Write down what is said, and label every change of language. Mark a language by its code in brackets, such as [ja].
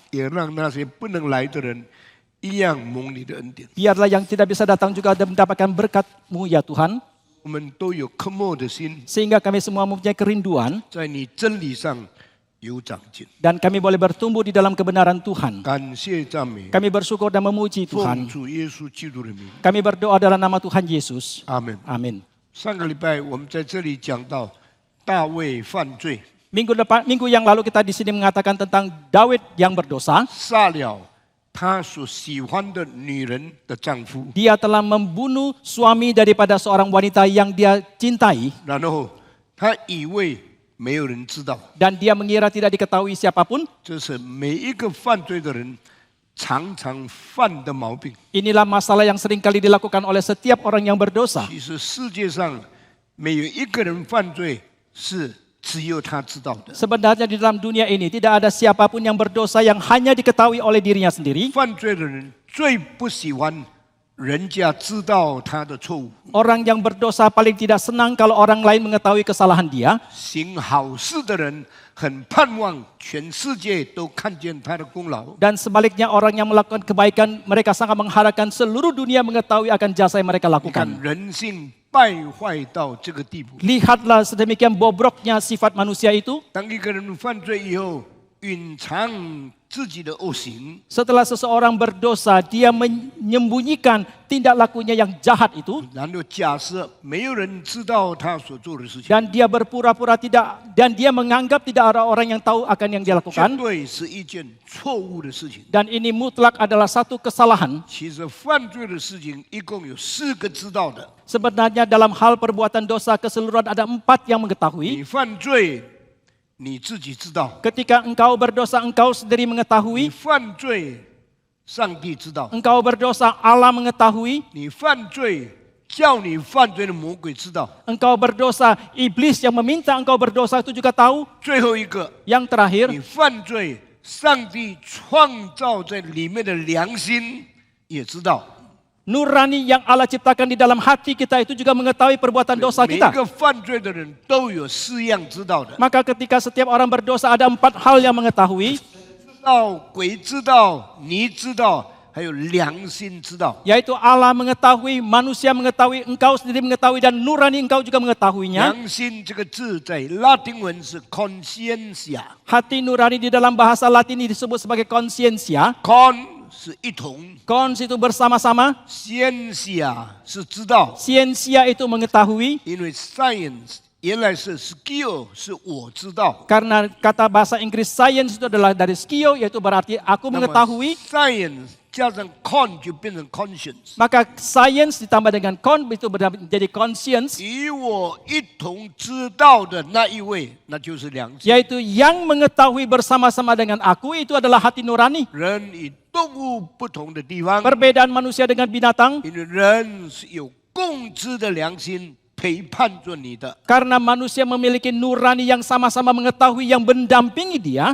[zh] 也让那些不能来的人一样蒙你的恩典。 [id] Biarlah yang tidak bisa datang juga mendapatkan berkat-Mu ya Tuhan. [zh] 我们都有渴慕的心， [id] Sehingga kami semua mempunyai kerinduan. [zh] 在你真理上有长进。 [id] Dan kami boleh bertumbuh di dalam kebenaran Tuhan. [zh] 感谢赞美， [id] Kami bersyukur dan memuji [zh] 奉 [id] Tuhan. [zh] 主耶稣基督的名， [id] Kami berdoa dalam nama Tuhan Yesus. [zh] 阿门。 [id] Amin. [zh] 上个礼拜我们在这里讲到大卫犯罪， [id] Minggu yang lalu kita di sini mengatakan tentang Daud yang berdosa. [zh] 杀了他所喜欢的女人的丈夫， [id] Dia telah membunuh suami daripada seorang wanita yang dia cintai. [zh] 然后他以为没有人知道， [id] Dan dia mengira tidak diketahui siapapun. [zh] 这是每一个犯罪的人常常犯的毛病。 [id] Inilah masalah yang sering kali dilakukan oleh setiap orang yang berdosa. [zh] 其实世界上没有一个人犯罪是只有他知道的。 [id] Sebenarnya di dalam dunia ini tidak ada siapapun yang berdosa yang hanya diketahui oleh dirinya sendiri. [zh] 犯罪的人最不喜欢人家知道他的错误。 [id] Orang yang berdosa paling tidak senang kalau orang lain mengetahui kesalahan dia. [zh] 行好事的人很盼望全世界都看见他的功劳。 [id] Dan sebaliknya orang yang melakukan kebaikan, mereka sangat mengharapkan seluruh dunia mengetahui akan jasa yang mereka [zh] 你 [id] lakukan. [zh] 看人性败坏到这个地步， [id] Lihatlah sedemikian bobroknya sifat manusia itu. [zh] 当一个人犯罪以后，隐藏自己的恶行， [id] Setelah seseorang berdosa, dia menyembunyikan tindak lakunya yang jahat itu. [zh] 然后假设没有人知道他所做的事情， [id] Dan dia berpura-pura tidak, dan dia menganggap tidak ada orang yang tahu akan yang dia [zh] 绝 [id] lakukan. [zh] 对是一件错误的事情。 [id] Dan ini mutlak adalah satu kesalahan. [zh] 其实犯罪的事情一共有4个知道的。 [id] Sebenarnya dalam hal perbuatan dosa keseluruhan ada 4 yang mengetahui. [zh] 你犯罪，你自己知道； [id] Ketika engkau berdosa, engkau sendiri [zh] 你 [id] mengetahui. [zh] 犯罪，上帝知道； [id] Engkau berdosa, Allah mengetahui. [zh] 你犯罪，叫你犯罪的魔鬼知道。 [id] Engkau berdosa, iblis yang meminta engkau berdosa itu juga tahu. [zh] 最后一个， [id] Yang terakhir, [zh] 你犯罪，上帝创造在里面的良心也知道。 [id] nurani yang Allah ciptakan di dalam hati kita itu juga mengetahui perbuatan dosa [zh] 每一 [id] kita. [zh] 个犯罪的人都有4样知道的， [id] Maka ketika setiap orang berdosa ada 4 hal yang mengetahui, [zh] 知道、鬼知道、你知道，还有良心知道。 [id] yaitu Allah mengetahui, manusia mengetahui, engkau sendiri mengetahui, dan nurani engkau juga mengetahuinya. [zh] 良心这个字在拉丁文是 conscientia， [id] Hati nurani di dalam bahasa Latin disebut sebagai conscientia. [zh] con 是一同 [id] Cons itu bersama-sama, [zh] ，scientia 是知道， [id] ciencia itu mengetahui. [zh] 因为 science 原来是 skill 是我知道， [id] Karena kata bahasa Inggris science itu adalah dari skio, yaitu berarti aku [zh] 那么 [id] mengetahui. [zh] science 加上 con 就变成 conscience， [id] Maka science ditambah dengan con itu menjadi conscience, [zh] 与我一同知道的那一位，那就是良心。 [id] yaitu yang mengetahui bersama-sama dengan aku itu adalah hati nurani. [zh] 人与动物不同的地方， [id] Perbedaan manusia dengan binatang, [zh] 因为人是有共知的良心陪伴着你的， [id] karena manusia memiliki nurani yang sama-sama mengetahui yang mendampingi dia,